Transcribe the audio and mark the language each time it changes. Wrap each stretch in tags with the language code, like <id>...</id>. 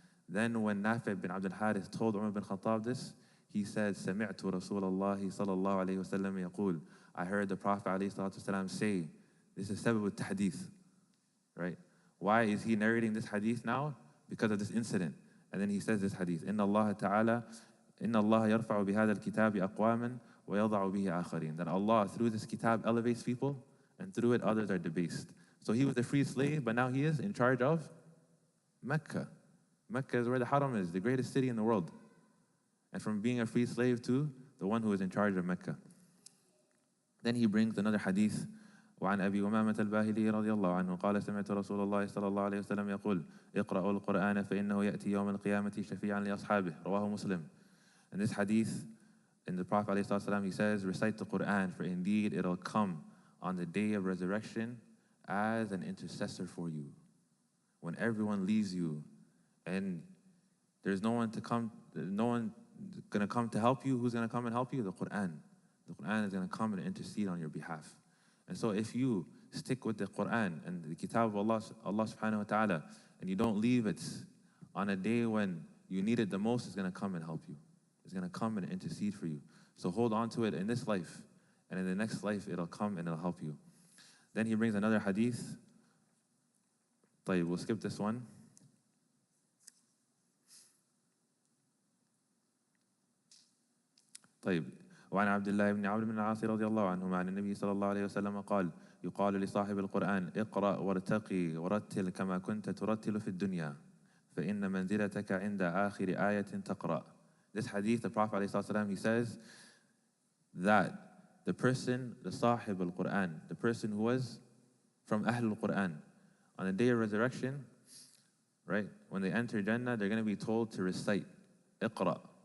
<en>Then when Nafi' bin Abdul Harith told Umar bin Khattab this, he said,</en> <ar>سَمِعْتُ رَسُولَ اللَّهِ صَلَى اللَّهُ عَلَيْهِ وَسَلَّمَ يَقُولُ,</ar> <en>I heard the Prophet ﷺ say, this is sabab al-tahdith, right? Why is he narrating this hadith now? Because of this incident. And then he says this hadith,</en> <ar>إِنَّ اللَّهَ تَعَالَى إِنَّ اللَّهَ يَرْفَعُ بِهَذَا الْكِتَابِ أَقْوَامًا وَيَضَعُ بِهِ آخَرِينَ.</ar> <en>That Allah, through this kitab, elevates people, and through it others are debased. So he was a free slave, but now he is in charge of Mecca. Mecca is where the Haram is, the greatest city in the world. And from being a free slave to the one who is in charge of Mecca. Then he brings another hadith.</en> <ar>وعن أبي أمامة الباهلي رضي الله عنه قال سمعت رسول الله صلى الله عليه وسلم يقول اقرأوا القرآن فإنه يأتي يوم القيامة شفيعا لأصحابه رواه مسلم.</ar> <en>In this hadith, in the Prophet ﷺ, he says, recite the Quran, for indeed it'll come on the day of resurrection as an intercessor for you. When everyone leaves you and there's no one going to come to help you, who's going to come and help you? The Quran. The Quran is going to come and intercede on your behalf. And so if you stick with the Quran and the kitab of Allah subhanahu wa ta'ala, and you don't leave it on a day when you need it the most, it's going to come and help you. It's going to come and intercede for you. So hold on to it in this life, and in the next life it'll come and it'll help you. Then he brings another hadith.</en> <ar>طيب,</ar> <en>we'll skip this one.</en> <ar>طيب. وعن عبد الله بن عمرو بن العاص رضي الله عنهما عن النبي صلى الله عليه وسلم قال يقال لصاحب القرآن اقرأ وارتقي ورتل كما كنت ترتل في الدنيا فإن منزلتك عند آخر آية تقرأ.</ar> <en>This hadith, the Prophet ﷺ, he says that the person, the Sahib al-Quran, the person who was from Ahl al-Quran, on the day of resurrection, right, when they enter Jannah, they're going to be told to recite, Iqra,</en>